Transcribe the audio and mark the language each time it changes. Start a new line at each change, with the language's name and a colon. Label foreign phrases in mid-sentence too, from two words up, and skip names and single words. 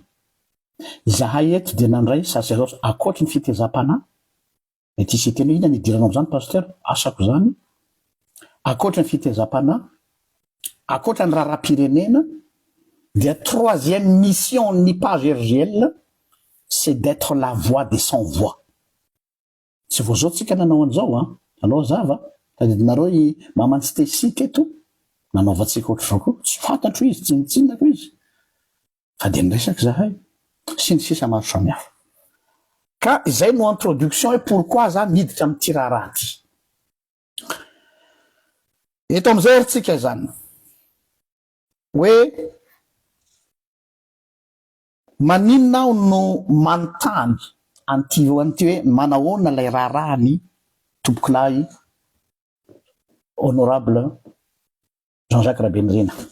Malagasy: Izahay eto dia nandray sacerdoce akoatra ny fitezam-panahy. Mety isy teny ina nidiranao am'izany pasteur? Asako zany. Akoatra ny fitezam-panahy, akoatra ny raharaham-pirenena, dia
French: troisième mission
Malagasy: ny page RGL,
French: c'est d'être la voix des sans voix.
Malagasy: Tsy vao zao tsika nanao an'izao anao zava, tadidinareo i mamantsy tesika eto, nanaovantsika ohatr'izao koa, tsy fantatro izy, tsy nitsinako izy. Fa de niresaka zahay. Sy ny sisa maro samihafa. Ka izay no
French: introduction et pourquoi
Malagasy: za miditra amin'ty raharaha ty. Eto am'izay ary tsika zany. hoe maninona aho no manontany anty hoe manahoana lay raharahany tombokilahy honorable Jean-Jacques Rabendrina.